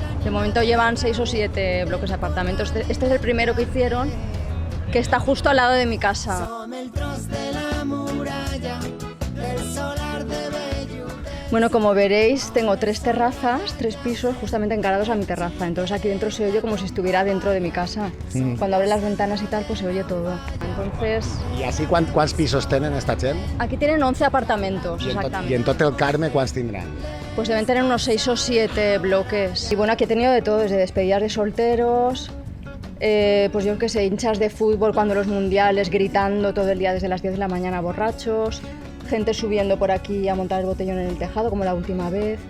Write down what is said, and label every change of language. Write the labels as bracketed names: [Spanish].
[Spanish] De momento llevan 6 o 7 bloques de apartamentos. Este es el primero que hicieron, que está justo al lado de mi casa. Bueno, como veréis, tengo 3 terrazas, 3 pisos justamente encarados a mi terraza. Entonces aquí dentro se oye como si estuviera dentro de mi casa. Cuando abren las ventanas y tal, pues se oye todo. Entonces... [Catalan] I així quants pisos tenen esta gent? [Spanish] Aquí tienen 11 apartamentos, exactamente. [Catalan] I en tot el Carme quants tindran? [Spanish] Pues deben tener unos 6 o 7 bloques. Y bueno, aquí he tenido de todo, desde despedidas de solteros, pues yo qué sé, hinchas de fútbol cuando los mundiales, gritando todo el día desde las 10 de la mañana borrachos, gente subiendo por aquí a montar el botellón en el tejado, como la última vez.